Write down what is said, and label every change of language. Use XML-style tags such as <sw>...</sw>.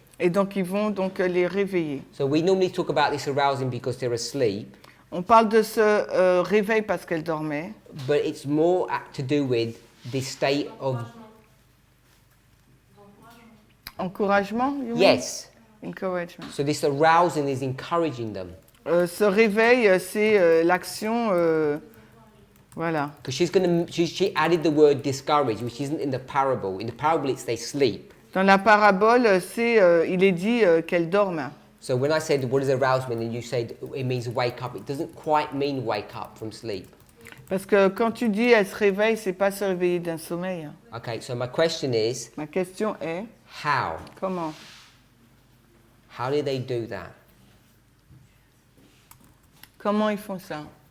<fr>et donc ils vont donc les réveiller.</fr> <en>So we normally talk about this arousing because they're asleep,</en> <fr>On parle de ce réveil parce qu'elles dormaient,</fr> <en>but it's more to do with this state of encouragement. You mean? yes. Encouragement. So this arousing is encouraging them.</en> <fr>Ce réveil, c'est l'action, voilà.</fr> <en>Because she added the word discouraged, which isn't in the parable. In the parable, it's they sleep.</en> <fr>Dans la parabole, il est dit qu'elles dorment.</fr> <en>So when I said what is arousement, and you said it means wake up, it doesn't quite mean wake up from sleep.</en> <fr>Parce que quand tu dis elles se réveillent, c'est pas se réveiller d'un sommeil.</fr> <en>Okay, so my question is,</en> <fr>Ma question est,</fr> <en>how?</en> <fr>comment?</fr> <en>How did they do that?</en> <fr>Comment ils font ça?</fr>